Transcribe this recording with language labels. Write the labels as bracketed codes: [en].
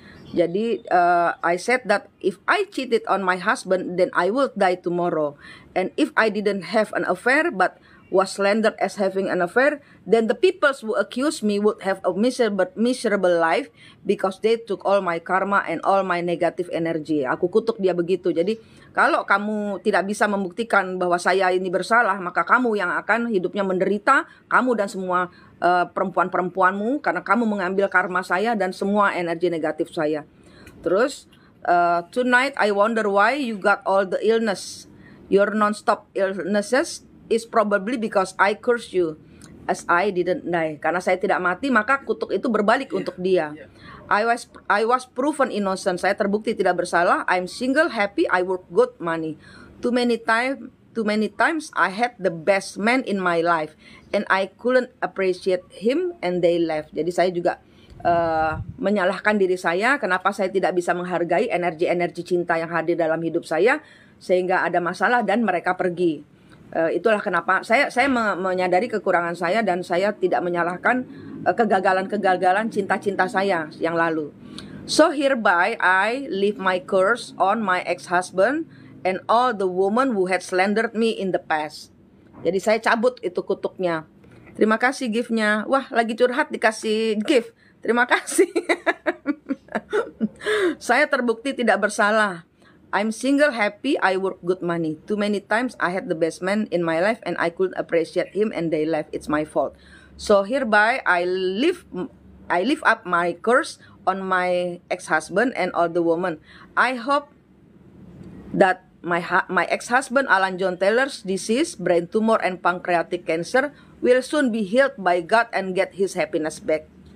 [id] Jadi [en] I said that if I cheated on my husband, then I will die tomorrow. And if I didn't have an affair but was slandered as having an affair, then the people who accused me would have a miserable life because they took all my karma and all my negative energy. [id] Aku kutuk dia begitu. Jadi kalau kamu tidak bisa membuktikan bahwa saya ini bersalah, maka kamu yang akan hidupnya menderita, kamu dan semua perempuan-perempuanmu, karena kamu mengambil karma saya dan semua energi negatif saya. Terus [en] tonight I wonder why you got all the illness. Your non-stop illnesses is probably because I curse you as I didn't die. [id] Karena saya tidak mati, maka kutuk itu berbalik untuk dia. [en] I was proven innocent. [id] Saya terbukti tidak bersalah. [en] I'm single, happy, I work good money. Too many times I had the best man in my life and I couldn't appreciate him and they left. [id] Jadi saya juga menyalahkan diri saya, kenapa saya tidak bisa menghargai energi-energi cinta yang hadir dalam hidup saya, sehingga ada masalah dan mereka pergi. Itulah kenapa saya menyadari kekurangan saya dan saya tidak menyalahkan kegagalan-kegagalan cinta-cinta saya yang lalu. [en] So hereby I leave my curse on my ex-husband and all the women who had slandered me in the past. [id] Jadi saya cabut itu kutuknya. Terima kasih gift-nya. Wah, lagi curhat dikasih gift. Terima kasih. Saya terbukti tidak bersalah. [en] I'm single, happy, I work good money. Too many times I had the best man in my life and I couldn't appreciate him and they left. It's my fault. So hereby I lift up my curse on my ex-husband and all the women. I hope that my ex-husband Alan John Taylor's disease, brain tumor and pancreatic cancer will soon be healed by God and get his happiness back.